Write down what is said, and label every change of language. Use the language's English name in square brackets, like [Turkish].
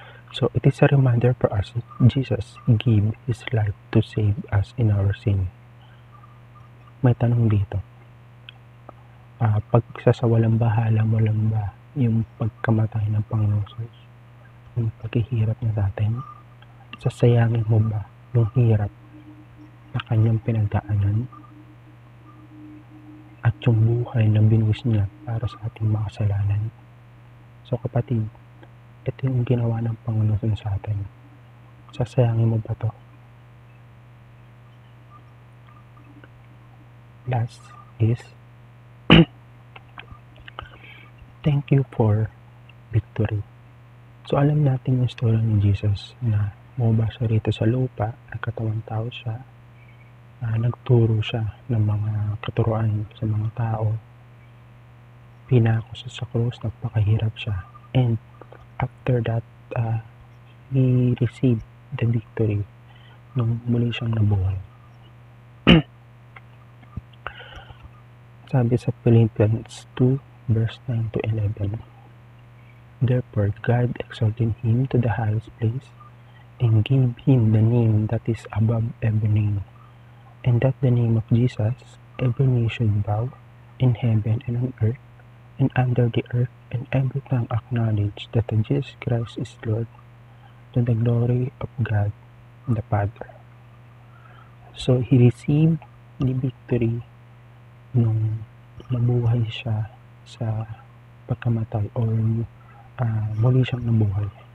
[English] So it is a reminder for us that Jesus gave His life to save us in our sin. [Filipino] May tanong dito, pagsasawalang bahala mo lang ba yung pagkamatay ng Panginoong Jesus, yung paghihirap niya sa atin? Sasayangin mo ba yung hirap na kanyang pinagdaanan at yung buhay na binuwis niya para sa ating mga kasalanan? So kapatid, ito yung ginawa ng Panginoon sa atin. Sasayangin mo ba to? [English] Last is, thank you for victory. [Filipino] So alam natin yung story ni Jesus na bumaba siya rito sa lupa, nagkatawang tao siya, nagturo siya ng mga katuruan sa mga tao, pinako siya sa krus, nagpakahirap siya, [English] and after that, he received the victory [Filipino] nung muli siyang nabuhay. Sabi sa [English] Philippians 2 verse 9 to 11, "Therefore God exalted him to the highest place and gave him the name that is above every name, and that the name of Jesus every knee should bow, in heaven and on earth and under the earth, and every tongue acknowledge that Jesus Christ is Lord, to the glory of God the Father." So he received the victory [Filipino] nung nabuhay siya sa pagkamatay, or muli siyang nabuhay.